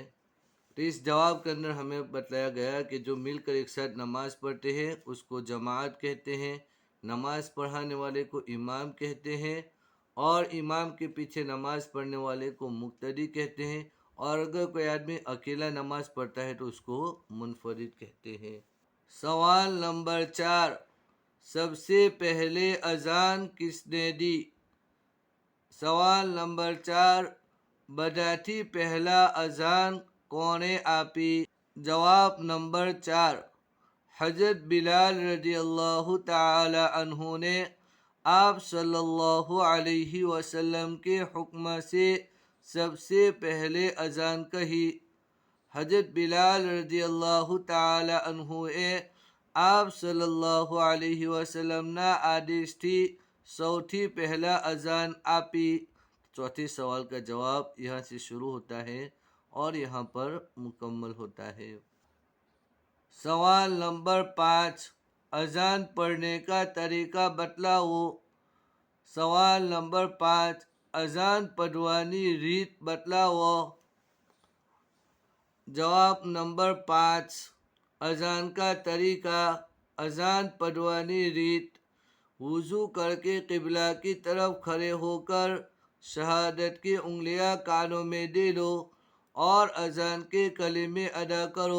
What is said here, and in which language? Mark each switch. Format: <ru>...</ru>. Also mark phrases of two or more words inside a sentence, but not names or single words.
<ur>تو اس جواب کے اندر ہمیں بتلایا گیا کہ جو مل کر ایک ساتھ نماز پڑھتے ہیں اس کو جماعت کہتے ہیں، نماز پڑھانے والے کو امام کہتے ہیں اور امام کے پیچھے نماز پڑھنے والے کو مقتدی کہتے ہیں، اور اگر کوئی آدمی اکیلا نماز پڑھتا ہے تو اس کو منفرد کہتے ہیں. سوال نمبر 4. سب سے پہلے اذان کس نے دی؟ سوال نمبر 4.</ur> <gu>બધાથી પહેલા અઝાન કોણે આપી? જવાબ નંબર 4.</gu> <ur>حضرت بلال رضی اللہ تعالی عنہ نے آپ صلی اللہ علیہ وسلم کے حکم سے سب سے پہلے اذان کہی. حضرت بلال رضی اللہ تعالی عنہ</ur> <gu>એ આપ સલ્લલ્લાહુ અલૈહિ વસલ્લમના આદેશથી સૌથી પહેલા અઝાન આપી.</gu> <ur>چوتھے سوال کا جواب یہاں سے شروع ہوتا ہے اور یہاں پر مکمل ہوتا ہے. سوال نمبر 5. اذان پڑھنے کا طریقہ بتلاؤ. سوال نمبر 5. اذان پڑھوانی</ur> <gu>રીત બતલાવો.</gu> <ur>جواب نمبر 5. اذان کا طریقہ، اذان پڑھوانی રીત: وضو کر کے قبلہ کی طرف کھڑے ہو کر شہادت کی انگلیاں کانوں میں دے لو اور اذان کے کلمے ادا کرو.</ur>